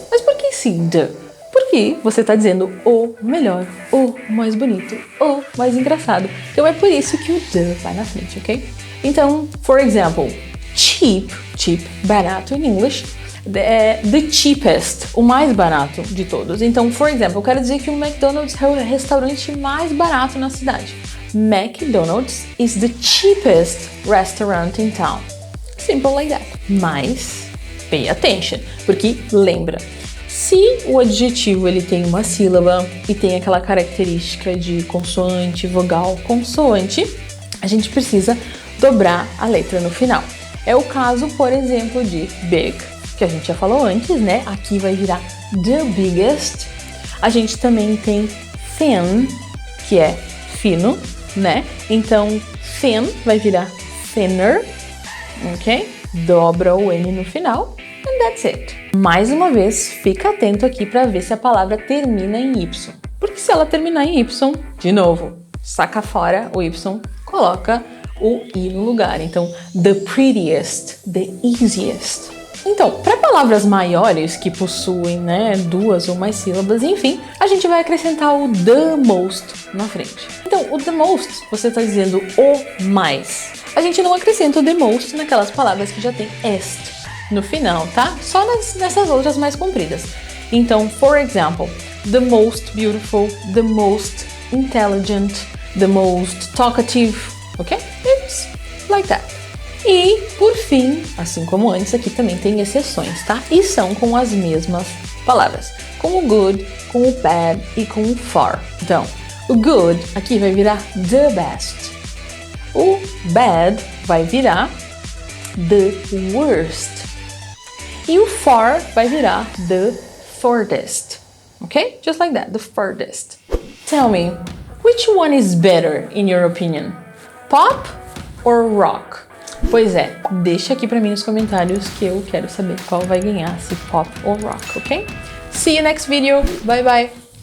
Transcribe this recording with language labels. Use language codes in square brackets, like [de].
[pt] Mas por que esse the? Porque você está dizendo o melhor, o mais bonito, o mais engraçado. Então é por isso que o the vai na frente, ok? Então, [en] for example, [pt] cheap, barato em inglês, the cheapest, o mais barato de todos. Então, [en] for example, [pt] eu quero dizer que o McDonald's é o restaurante mais barato na cidade. [en] McDonald's is the cheapest restaurant in town. Simple like that. [pt] Mas, [en] pay attention, [pt] porque lembra, se o adjetivo ele tem uma sílaba e tem aquela característica de consoante, vogal, consoante, a gente precisa dobrar a letra no final. É o caso, por exemplo, de big, que a gente já falou antes, né? Aqui vai virar the biggest. A gente também tem thin, que é fino, né? Então, thin vai virar thinner, ok? Dobra o N no final, [en] and that's it. [pt] Mais uma vez, fica atento aqui para ver se a palavra termina em Y. Porque se ela terminar em Y, de novo, saca fora o Y, coloca o I no lugar. Então, the prettiest, the easiest. Então, para palavras maiores que possuem, né, duas ou mais sílabas, enfim, a gente vai acrescentar o the most na frente. Então, o the most, você está dizendo o mais. A gente não acrescenta o the most naquelas palavras que já tem est, no final, tá? Só nessas outras mais compridas. Então, [en] for example, the most beautiful, the most intelligent, the most talkative, ok? It's like that. [pt] E, por fim, assim como antes, aqui também tem exceções, tá? E são com as mesmas palavras. Com o good, com o bad e com o far. Então, o good aqui vai virar the best. O bad vai virar the worst. E o far vai virar the furthest. Ok? [en] Just like that, the furthest. Tell me, which one is better in your opinion? Pop or rock? [pt] Pois é, deixa aqui pra mim nos comentários que eu quero saber qual vai ganhar, se pop ou rock, ok? [en] See you next video. Bye bye.